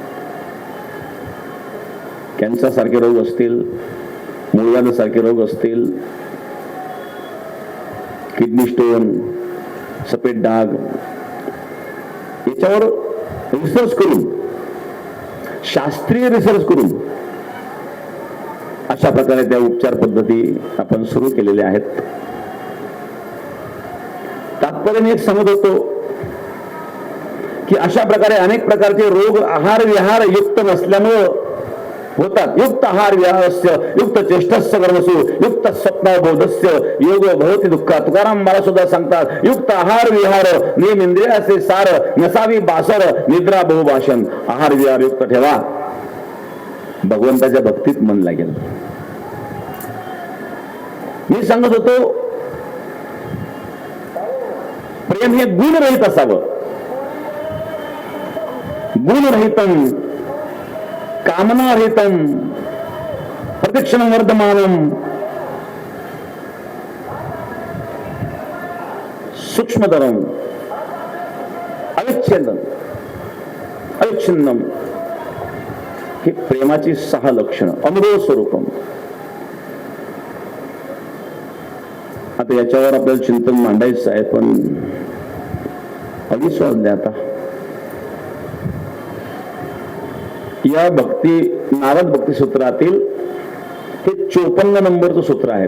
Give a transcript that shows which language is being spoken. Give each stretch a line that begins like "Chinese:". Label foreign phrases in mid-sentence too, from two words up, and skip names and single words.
Marathi: कॅन्सर सारखे रोग असतील, मूळव्याध सारखे रोग असतील,
English: kidney stone,
Marathi: सफेद डाग, याच्यावर रिसर्च करून, शास्त्रीय रिसर्च करून अशा प्रकारे त्या उपचार पद्धती आपण सुरू केलेल्या आहेत. तात्पर्य मी एक सांगत होतो की अशा प्रकारे अनेक प्रकारचे रोग आहार विहार युक्त नसल्यामुळं होतात.
Sanskrit: युक्त आहार विहारस्य युक्त चेष्टस्य कर्मसु युक्त स्वप्नबोधस्य योग भवति दुःख.
Marathi: तुकाराम महाराज सुद्धा सांगतात, युक्त आहार विहार नियम इंद्रियाचे सार नसावी बासर निद्रा बहुभाषण. आहार विहार युक्त ठेवा, भगवंताच्या भक्तीत मन लागेल. मी सांगत होतो प्रेम हे गुणरहित असावं.
Sanskrit: गुणरहितम कामनारहितम प्रतिक्षण वर्धमानम सूक्ष्मतरम अविच्छिन्नम
Marathi: ही प्रेमाची 6 लक्षणं.
Sanskrit: अनुभव स्वरूपम.
Marathi: आता याच्यावर आपल्याला चिंतन मांडायचं आहे, पण 2:30 वाजले आता. या भक्ती नारद भक्ती सूत्रातील हे 54 नंबरचं सूत्र आहे.